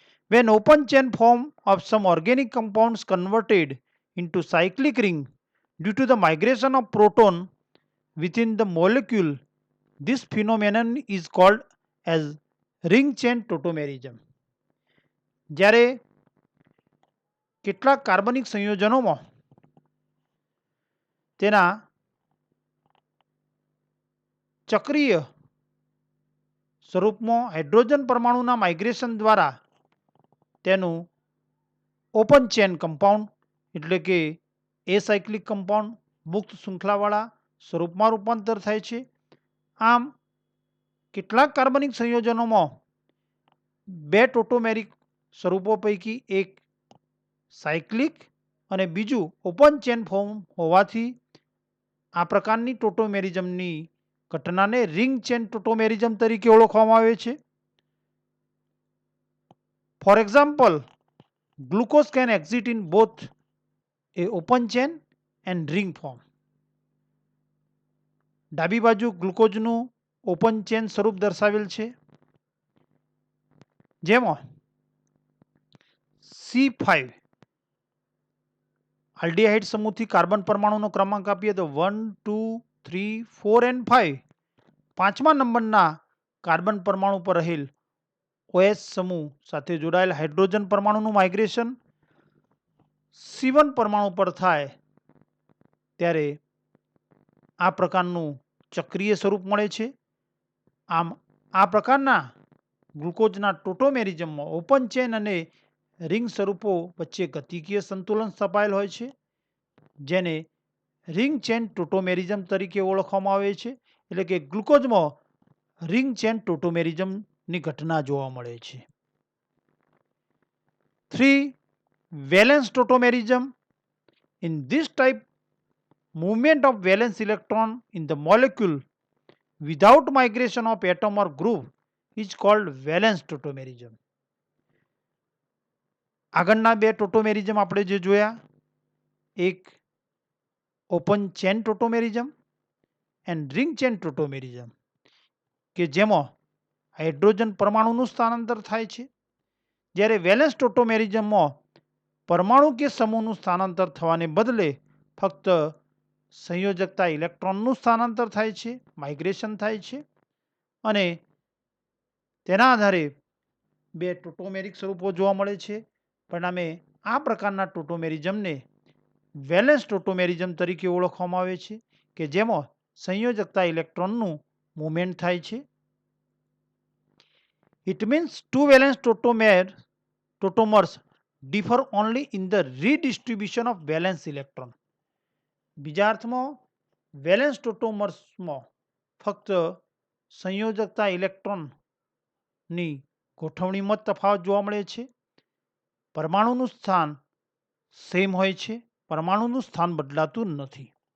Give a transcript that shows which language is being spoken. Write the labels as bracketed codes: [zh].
[en] When open chain form of some organic compounds converted into cyclic ring due to the migration of proton within the molecule, this phenomenon is called as ring chain tautomerism. [gu] જ્યારે કેટલાક કાર્બનિક સંયોજનોમાં તેના ચક્રીય સ્વરૂપમાં hydrogen પરમાણુના migration દ્વારા તેનું open chain compound એટલે કે એસાયક્લિક કમ્પાઉન્ડ મુક્ત શૃંખલાવાળા સ્વરૂપમાં રૂપાંતર થાય છે. આમ કેટલાક કાર્બનિક સંયોજનોમાં બે ટોટોમેરિક સ્વરૂપો પૈકી એક સાયક્લિક અને બીજું ઓપન ચેન ફોર્મ હોવાથી આ પ્રકારની ટોટોમેરિઝમની ઘટનાને રિંગ ચેન ટોટોમેરિઝમ તરીકે ઓળખવામાં આવે છે. [en] For example, glucose can exist in both a open chain and ring form. [gu] ડાબી બાજુ ગ્લુકોઝનું ઓપન ચેન સ્વરૂપ દર્શાવેલ છે, જેમાં C5 આલ્ડીહાઇડ સમૂહથી કાર્બન પરમાણુનો ક્રમાંક આપીએ તો 1, 2, 3, 4 and 5 પાંચમા નંબરના કાર્બન પરમાણુ પર રહેલ OH સમૂહ સાથે જોડાયેલ હાઇડ્રોજન પરમાણુનું માઇગ્રેશન C1 પરમાણુ પર થાય ત્યારે આ પ્રકારનું ચક્રીય સ્વરૂપ મળે છે. આમ આ પ્રકારના ગ્લુકોઝના ટોટોમેરિઝમમાં ઓપન ચેન અને રિંગ સ્વરૂપો વચ્ચે ગતિકીય સંતુલન સ્થપાયેલ હોય છે, જેને રિંગ ચેન ટોટોમેરિઝમ તરીકે ઓળખવામાં આવે છે. એટલે કે ગ્લુકોઝમાં રિંગ ચેન ટોટોમેરિઝમની ઘટના જોવા મળે છે. [en] 3. Valence tautomerism. In this type, movement of valence electron in the molecule without migration of atom or group is called valence tautomerism. [gu] આગળના બે ટોટોમેરિઝમ આપણે જે જોયા, એક open chain ટોટોમેરિઝમ and ring chain ટોટોમેરિઝમ, કે જેમાં હાઇડ્રોજન પરમાણુનું સ્થાનાંતર થાય છે, જ્યારે વેલેન્સ ટોટોમેરિઝમમાં પરમાણુ કે સમૂહનું સ્થાનાંતર થવાને બદલે ફક્ત સંયોજકતા ઇલેક્ટ્રોનનું સ્થાનાંતર થાય છે, માઇગ્રેશન થાય છે, અને તેના આધારે બે ટોટોમેરિક સ્વરૂપો જોવા મળે છે. પરિણામે આ પ્રકારના ટોટોમેરિઝમને વેલેન્સ ટોટોમેરિઝમ તરીકે ઓળખવામાં આવે છે, કે જેમાં સંયોજકતા ઇલેક્ટ્રોનનું મૂવમેન્ટ થાય છે. [en] It means two valence tautomers differ only in the redistribution of valence electron. [gu] બીજા અર્થમાં વેલેન્સ ટોટોમર્સમાં ફક્ત સંયોજકતા ઇલેક્ટ્રોનની ગોઠવણીમાં તફાવત જોવા મળે છે. પરમાણુનું સ્થાન સેમ હોય છે, પરમાણુનું સ્થાન બદલાતું નથી.